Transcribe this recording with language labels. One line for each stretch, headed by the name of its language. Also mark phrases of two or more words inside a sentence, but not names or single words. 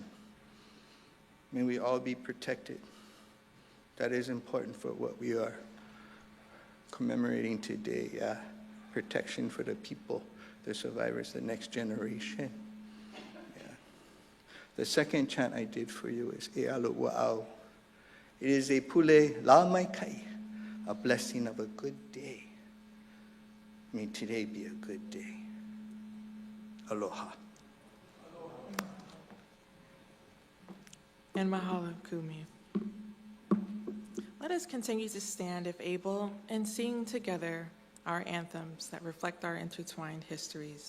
English: May we all be protected. That is important for what we are commemorating today. Protection for the people, the survivors, the next generation. The second chant I did for you is E alo wa'au. It is a
Hawaiian: pule la mai kai,
English: a blessing of a good day. May today be a good day. Aloha. And mahalo, Kumi. Let us continue to stand, if able, and sing together our anthems that reflect our intertwined histories.